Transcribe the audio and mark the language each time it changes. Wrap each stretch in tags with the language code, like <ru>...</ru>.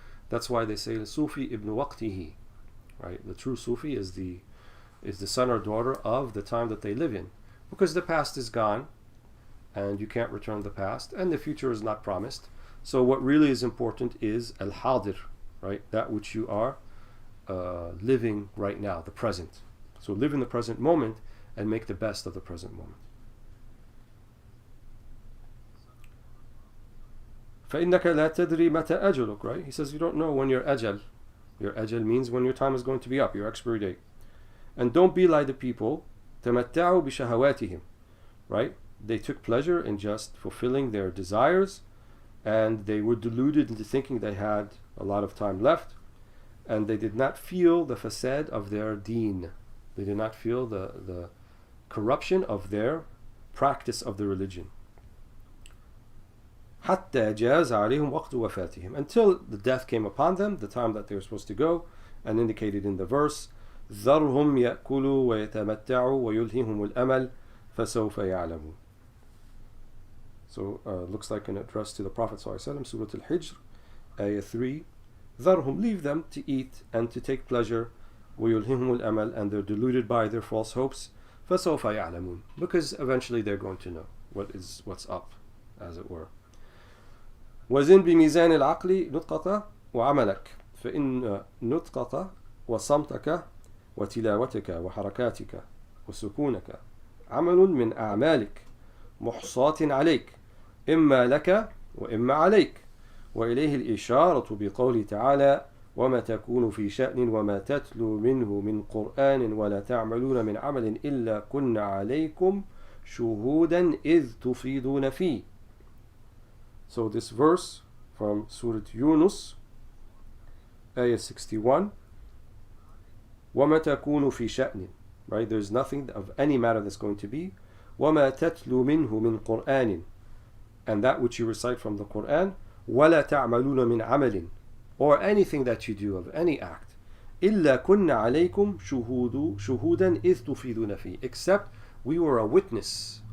<en>That's why they say</en> <ar>Sufi ibn waqtihi,</ar> <en>right? The true Sufi is the son or daughter of the time that they live in, because the past is gone and you can't return the past, and the future is not promised. So what really is important is al-hadir, right? That which you are living right now, the present. So live in the present moment and make the best of the present moment.</en> <ar>فَإِنَّكَ لَا تَدْرِي مَتَى أَجَلُكَ, right?</ar> <en>He says you don't know when your ajal means when your time is going to be up, your expiry date. And don't be like the people,</en> <ar>تَمَتَّعُوا بِشَهَوَاتِهِمْ,</ar> <en>right? They took pleasure in just fulfilling their desires, and they were deluded into thinking they had a lot of time left, and they did not feel the fasad of their deen. They did not feel the corruption of their practice of the religion.</en> <ar>حَتَّى جَازَ عَلَيْهِمْ وَقْتُ وَفَاتِهِمْ,</ar> <en>until the death came upon them, the time that they were supposed to go, and indicated in the verse,</en> <ar>ذَرْهُمْ يَأْكُلُوا وَيَتَمَتَّعُوا وَيُلْهِهُمُ الْأَمَلِ فَسَوْفَ يَعْلَمُونَ.</ar> <en>So looks like an address to the Prophet ﷺ, Surah Al-Hijr, Ayah 3.</en> <ar>ذَرْهُمْ,</ar> <en>leave them to eat and to take pleasure,</en> <ar>وَيُلْهِهُمُ الْأَمَلِ,</ar> <en>and they're deluded by their false hopes,</en> <ar>فَسَوْفَ يَعْلَمُونَ,</ar> <en>because eventually they're going to know what's up, as it were.</en> <ar>وزن بميزان العقل نطقك وعملك فإن نطقك وصمتك وتلاوتك وحركاتك وسكونك عمل من أعمالك محصاة عليك إما لك وإما عليك. وإليه الإشارة بقوله تعالى وما تكون في شأن وما تتلو منه من قرآن ولا تعملون من عمل إلا كنا عليكم شهودا إذ تفيضون فيه.</ar> <en>So this verse from Surah Yunus, Ayah 61,</en> <ar>وَمَا تَكُونُ فِي شَأْنٍ,</ar> <en>right? There's nothing of any matter that's going to be.</en> <ar>وَمَا تَتْلُو مِنْهُ مِنْ قُرْآنٍ,</ar> <en>and that which you recite from the Quran,</en> <ar>وَلَا تَعْمَلُونَ مِنْ عَمَلٍ,</ar> <en>or anything that you do of any act,</en> <ar>إِلَّا كُنَّا عَلَيْكُمْ شُهُودًا إِذْ تُفِيدُونَ فِيهِ,</ar> <en>except we were a witness.</en>